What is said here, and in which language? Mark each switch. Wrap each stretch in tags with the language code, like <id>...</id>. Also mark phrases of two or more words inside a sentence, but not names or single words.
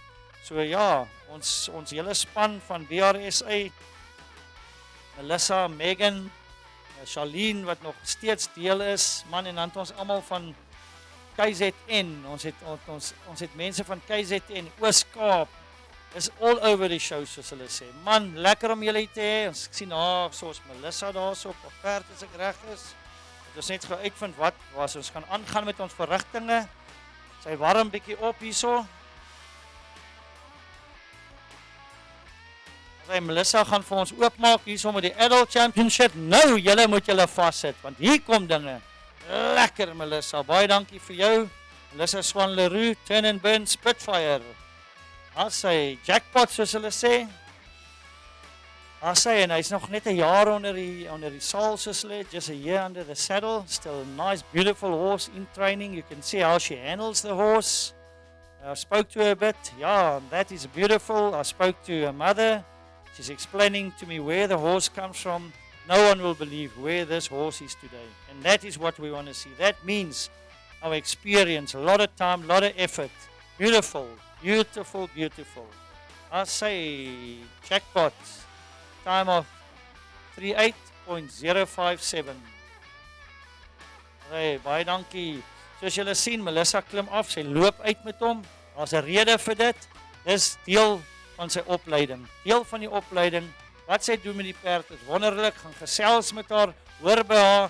<af>So ja, ons hele span van BRSA, Melissa, Megan, Charlene wat nog steeds deel is, man, en dan ons almal van KZN, ons het mense van KZN, Oos-Kaap, is</af> <en>all over</en> <af>die show soos hulle sê. Man, lekker om julle te hê. Ons sien soos Melissa daarso op perd as ek reg is. Het ons net gou uitvind wat was. Ons gaan aangaan met ons verrigtinge. Sy warm bietjie op hierso. Melissa gaan vir ons oopmaak hierso met die Adult Championship. Nou, julle moet julle vassit, want hier kom dinge. Lekker Melissa, baie dankie vir jou. Melissa Swan Leroux, Turn and Burn, Spitfire. Sy jackpot soos hulle sê. En hy's nog net 'n jaar onder die saal soos hulle,</af> <en>just a year under the saddle. Still a nice, beautiful horse in training. You can see how she handles the horse. I spoke to her a bit. Yeah, that is beautiful. I spoke to her mother. She's explaining to me where the horse comes from. No one will believe where this horse is today. And that is what we want to see. That means our experience, a lot of time, a lot of effort. Beautiful, beautiful, beautiful. I say jackpot. Time of 38.057.</en> <af>Baie dankie. Soos julle sien, Melissa klim af, sy loop uit met hom. Daar's 'n rede vir dit. Dis deel van sy opleiding. Deel van die opleiding. Wat sy doen met die perd is wonderlik. Gaan gesels met haar, hoor by haar.</af>